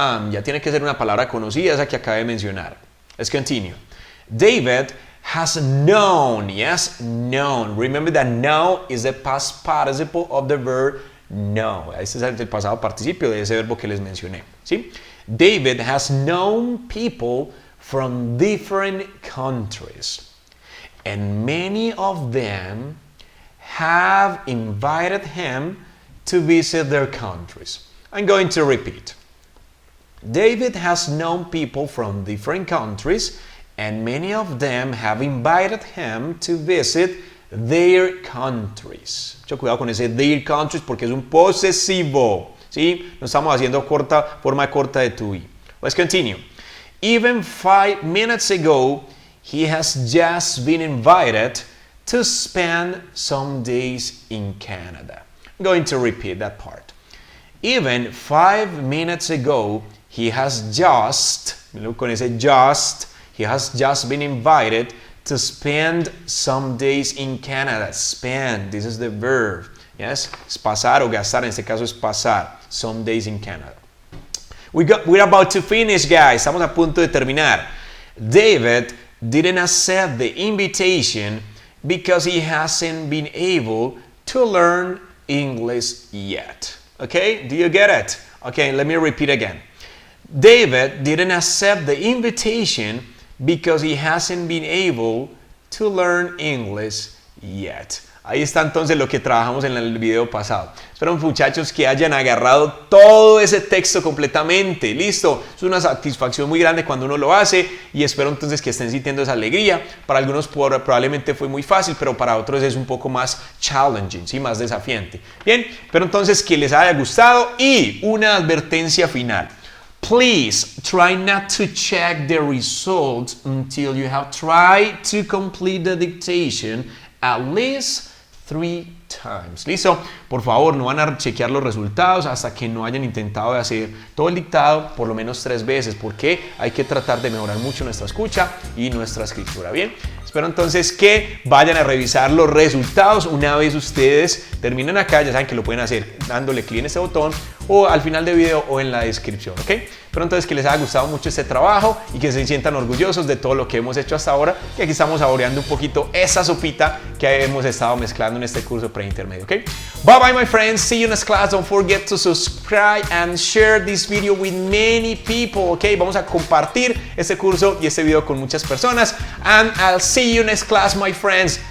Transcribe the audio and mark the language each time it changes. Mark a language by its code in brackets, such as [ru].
[es] Ya tiene que ser una palabra conocida, esa que acabé de mencionar. [en] Let's continue. David has known. Yes, known. Remember that know is the past participle of the verb know. [es] Este es el pasado participio de ese verbo que les mencioné. ¿Sí? [en] David has known people from different countries. And many of them have invited him to visit their countries. I'm going to repeat. David has known people from different countries, and many of them have invited him to visit their countries. [es] Mucho cuidado con ese their countries porque es un posesivo, ¿sí? No estamos haciendo forma corta de to be. [en] Let's continue. Even 5 minutes ago, he has just been invited to spend some days in Canada. I'm going to repeat that part. Even 5 minutes ago, he has just, look [es] con ese [en] just, he has just been invited to spend some days in Canada. Spend, this is the verb. Yes, [es] es pasar o gastar, en este caso es pasar. [en] Some days in Canada. We're about to finish, guys. [es] Estamos a punto de terminar. [en] David didn't accept the invitation because he hasn't been able to learn English yet. Okay, do you get it? Okay, let me repeat again. David didn't accept the invitation because he hasn't been able to learn English yet. [es] Ahí está entonces lo que trabajamos en el video pasado. Espero, muchachos, que hayan agarrado todo ese texto completamente. Listo, es una satisfacción muy grande cuando uno lo hace y espero entonces que estén sintiendo esa alegría. Para algunos probablemente fue muy fácil, pero para otros es un poco más challenging, ¿sí? Más desafiante. Bien, espero entonces que les haya gustado y una advertencia final. [en] Please try not to check the results until you have tried to complete the dictation at least 3 times. [es] ¿Listo? Por favor, no van a chequear los resultados hasta que no hayan intentado de hacer todo el dictado por lo menos 3 veces, porque hay que tratar de mejorar mucho nuestra escucha y nuestra escritura. Bien, espero entonces que vayan a revisar los resultados una vez ustedes terminen acá. Ya saben que lo pueden hacer dándole clic en este botón o al final del video o en la descripción, ¿ok? Espero entonces que les haya gustado mucho este trabajo y que se sientan orgullosos de todo lo que hemos hecho hasta ahora, y aquí estamos saboreando un poquito esa sopita que hemos estado mezclando en este curso pre-intermedio, ¿ok? [en] Bye bye, my friends. See you next class. Don't forget to subscribe and share this video with many people, ¿ok? [es] Vamos a compartir este curso y este video con muchas personas. [en] And I'll see you next class, my friends.